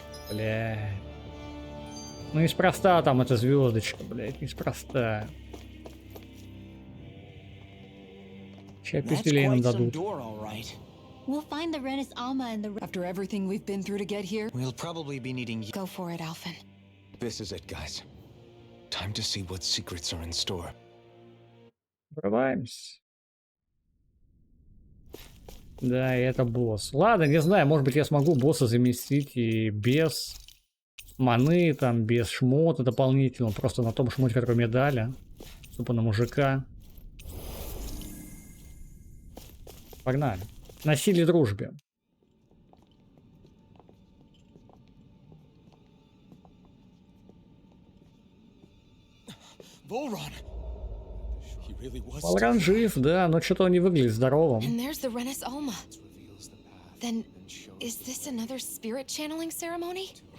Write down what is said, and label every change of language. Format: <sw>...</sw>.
<ru>Бля. Ну неспроста там эта звездочка, блядь, неспроста. Сейчас пиздюлей нам дадут.</ru> <en>We'll find the Renis Alma and the... After everything we've been through to get here, We'll probably be needing... Go for it, Alphen. This is it, guys. Time to see what secrets are in store.</en> <ru>Врываемся. Да, и это босс. Ладно, не знаю, может быть я смогу босса заместить и без маны, там, без шмота дополнительного, просто на том шмоте, который мне дали. Тупо на мужика. Погнали. На силе дружбе. Волран жив, да, но что-то он не выглядит здоровым.</ru> <en>And there's the Renis Alma. Then, is this another spirit channeling ceremony?</en>